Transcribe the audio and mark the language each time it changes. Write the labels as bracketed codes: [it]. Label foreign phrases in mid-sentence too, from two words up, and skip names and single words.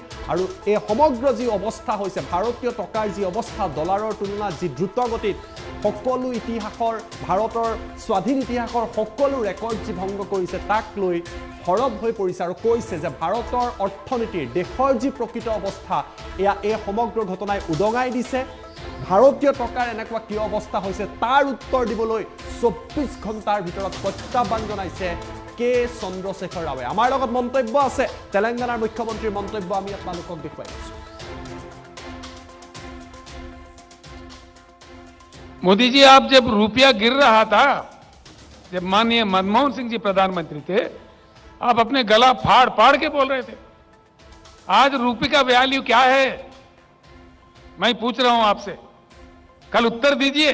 [as] আৰু এই সমগ্ৰ যি অৱস্থা হৈছে, ভাৰতীয় টকাৰ যি অৱস্থা ডলাৰৰ তুলনাত যি দ্ৰুতগতিত সকলো ইতিহাসৰ, ভাৰতৰ স্বাধীন ইতিহাসৰ সকলো ৰেকৰ্ড যি ভংগ কৰিছে, তাক লৈ সৰব হৈ পৰিছে আৰু কৈছে যে ভাৰতৰ অৰ্থনীতিৰ, দেশৰ যি প্ৰকৃত অৱস্থা, এয়া এই সমগ্ৰ ঘটনাই উদঙাই দিছে। ভাৰতীয় টকাৰ এনেকুৱা কিয় অৱস্থা হৈছে তাৰ উত্তৰ দিবলৈ 24 ঘণ্টাৰ ভিতৰত প্ৰত্যাহ্বান জনাইছে কে চন্দ্ৰশেখৰ ৰাৱে। আমাৰ লগত মন্তব্য আছে তেলেংগানাৰ মুখ্যমন্ত্ৰীৰ মন্তব্য, আমি আপোনালোকক দেখুৱাই আছো। [hi] मोदी जी, आप जब रुपया गिर रहा था, जब माननीय मनमोहन सिंह जी प्रधानमंत्री थे, आप अपने गला फाड़ फाड़ के बोल रहे थे। आज रुपये का वैल्यू क्या है, मैं पूछ रहा हूं आपसे, कल उत्तर दीजिए।